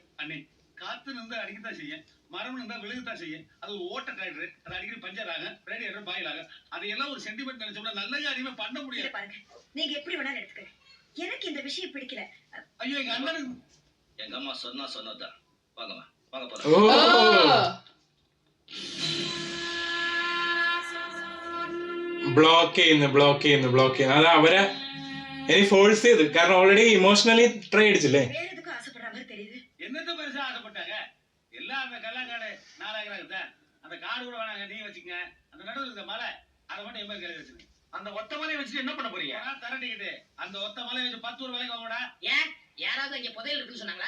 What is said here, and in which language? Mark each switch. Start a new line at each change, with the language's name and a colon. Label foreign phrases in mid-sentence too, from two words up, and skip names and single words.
Tamil: அண்ணே, காத்து இருந்தா அடிக்கத்தான் செய்யும், மரம் இருந்தா விழுகத்தான் செய்யும். அது ஒரு ஓட்ட டிராக்டர், அது அடிக்கடி பஞ்சர் ஆகும், ரேடியேட்டர் பாயில் ஆகும். அதையெல்லாம் ஒரு சென்டிமெண்ட் நினைச்சோம்னா நல்ல காரியமே பண்ண முடியாது. பாருங்க, நீங்க எப்படி வேணாலும் எடுத்துக்க, எனக்கு இந்த விஷயம் பிடிக்கல. ஐயோ, எங்க அண்ணன் எங்க அம்மா சொன்னதுதான். வாங்கம்மா, வாங்க போறோம்.
Malayalam: ബ്ലോക്ക് ചെയ്യുന്നു. അത് അവരെ ഇനി ഫോഴ്സ് ചെയ്ത്, കാരണം
English: already emotionally try
Malayalam: അടിച്ചില്ലേ.
Tamil: வேற எதுக்கும் ஆசைப்படுற மாதிரி தெரியுது. என்னத்த பெருசா ஆசைப்பட்டாங்க? எல்லாம் அந்த கல்லாங்காடு 4000 தான். அந்த காடு கூட வேணாங்க, நீ வச்சுங்க. அந்த நடுவில் இந்த மலை, அதை மட்டும் என் கையில் வச்சுங்க. அந்த ஒத்த மலையை வச்சுட்டு என்ன பண்ண போறீங்க? தரட்டிக்கிட்டு அந்த ஒத்த மலையை வச்சு 10 ரூபாய் விலைக்கு வாங்கடா. ஏன் யாராவது இங்க புதையல் இருக்குன்னு சொன்னாங்களா?